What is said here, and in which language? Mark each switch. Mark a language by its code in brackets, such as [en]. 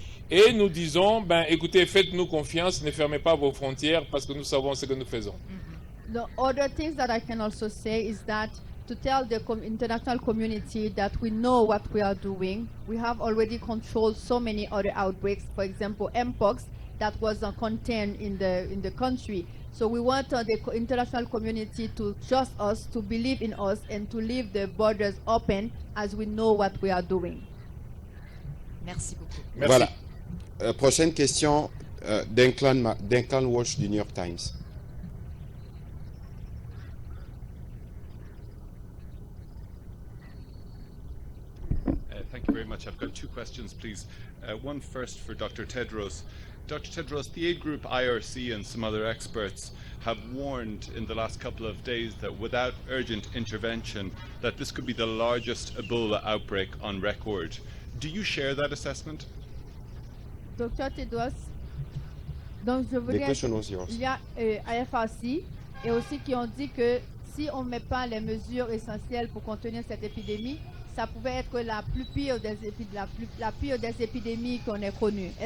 [fr] Et nous disons, écoutez, faites-nous confiance, ne fermez pas vos frontières parce que nous savons ce que nous faisons. [en] The other things that I can also say is that to tell the international community that we know what we are doing. We have already controlled so many other outbreaks. For example, Mpox that was contained in the country. So we want the international community to trust us, to believe in us, and to leave the borders open as we know what we are doing. [fr] Merci beaucoup. Merci. Voilà. Prochaine question Duncan Walsh du New York Times. [en] Thank you very much. I've got two questions, please. One first for Dr. Tedros. Dr. Tedros, the aid group IRC and some other experts have warned in the last couple of days that without urgent intervention, that this could be the largest Ebola outbreak on record. Do you share that assessment? [fr] Dr. Tedros, donc je [en] The [fr] voudrais... [en] question was yours. [fr] Il y a IFRC et aussi qui ont dit que si on ne met pas les mesures essentielles pour contenir cette épidémie, ça pouvait être la pire des épidémies qu'on ait connues.